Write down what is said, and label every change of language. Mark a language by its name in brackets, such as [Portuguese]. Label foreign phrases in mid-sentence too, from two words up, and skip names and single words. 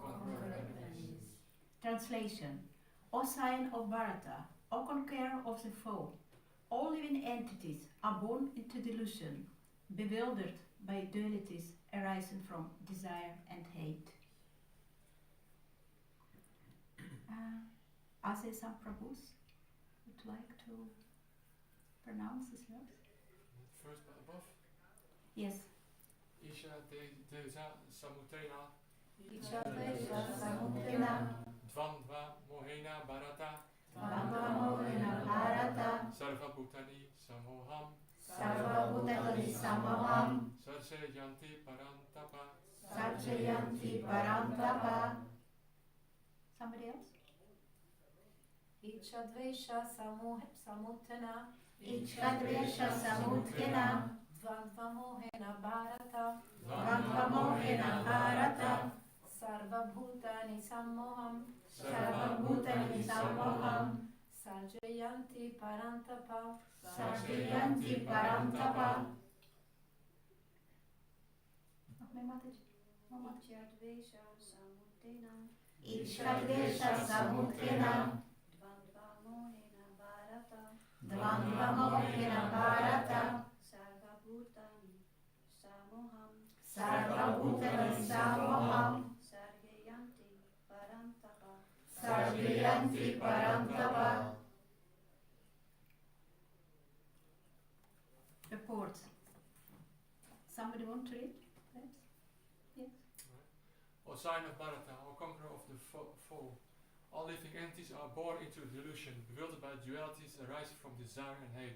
[English] Translation: O sign of Bharata, O conqueror of the foe, all living entities are born into delusion, bewildered by dualities arising from desire and hate. Are there some Prabhus would like to pronounce this verse? First above. Yes. [Sanskrit] इश देश समुत्थेन इच्छाद्वेष समुत्थेन द्वन्द्व मोहेन भारत द्वन्द्वमोहेन भारत सर्व भूतानि सम्मोहं सर्वभूतानि सम्मोहं सर्से यान्ति परन्तप. सर्जयान्ति परन्तप. [English] Somebody else? [Sanskrit] इच्छाद्वेष समुत्थेन इच्छाद्वेष समुत्थेन द्वन्द्वमोहेन भारत द्वन्द्वमोहेन भारत सर्वभूतानि सम्मोहं सर्वभूतानि सम्मोहं सर्जयान्ति परन्तप सर्जयान्ति परन्तप. [Dutch] Nog meer, Matthijs? [Sanskrit] इच्छाद्वेष समुत्थेन इच्छाद्वेष समुत्थेन द्वन्द्वमोहेन भारत द्वन्द्वमोहेन भारत सर्वभूतानि सम्मोहं सर्वभूतानि सम्मोहं सर्गयान्ति परन्तप. सर्जयान्ति परन्तप. [English] Report. Somebody want to read? Perhaps? Yes. O sign of Bharata, O conqueror of the foe, all living entities are born into delusion, bewildered by dualities arising from desire and hate.